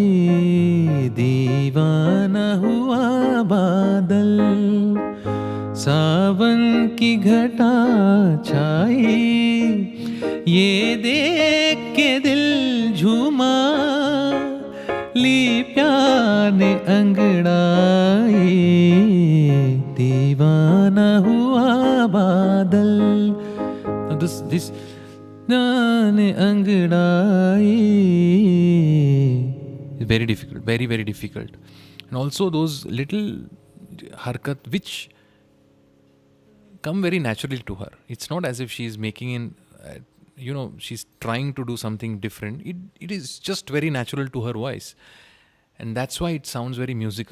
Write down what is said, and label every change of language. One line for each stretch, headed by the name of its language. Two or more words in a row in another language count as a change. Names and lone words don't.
Hindi: दीवाना हुआ बादल सावन की घटा छाई ये देख के दिल झूमा ली प्यार ने अंगड़ाई दीवाना हुआ बादल.
English: This
Hindi: ने अंगड़ाई
English: is very difficult, very, very difficult. And also those little harkat which come very naturally to her. It's not as if she's making she's trying to do something different. It is just very natural to her voice. And that's why it sounds very musical.